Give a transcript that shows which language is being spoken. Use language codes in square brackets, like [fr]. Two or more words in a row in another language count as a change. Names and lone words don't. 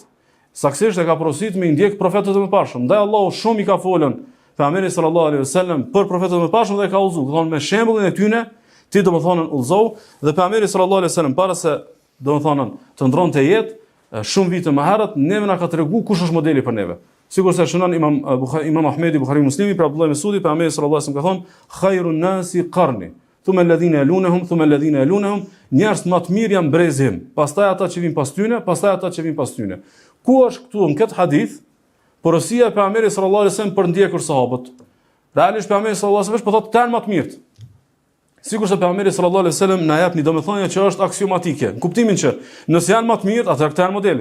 [sq] Saktësisht e ka porosit me ndjek profetët e mëparshëm. Ndaj Allahu shumë i ka folën pejgamberit [ar] صلى الله عليه وسلم [sq] për profetët e mëparshëm dhe ka udhëzuar, thonë me shembullin e tyre ti domethënë udhëzou dhe pejgamberi [ar] صلى الله عليه وسلم [sq] para se domethënë të ndronte jetë shumë vite më herët neve na ka treguar kush është modeli për neve. Sikur se shënon Imam Ahmedi Buhari Muslimi për Abdullah Mesudi, pejgamberi [ar] صلى الله عليه وسلم [sq] ka thonë [ar] خير الناس قرني ثم الذين يلونهم ثم الذين يلونهم, [sq] njerëz më të mirë janë brezim, pastaj ata që vijnë pas tyre, pastaj ata që vijnë pas tyre. Ku është këtu në këtë hadith porosia e pejgamberit [ar] صلى الله عليه وسلم [sq] për ndjekur sahabët? Realisht pejgamberi [ar] صلى الله عليه وسلم [sq] po thotë tan më të mirë. Sikur se pejgamberi [ar] صلى الله عليه وسلم [sq] na jep një domethënie që është aksiomatike, në kuptimin që nëse janë më të mirë, atëherë këta janë modeli.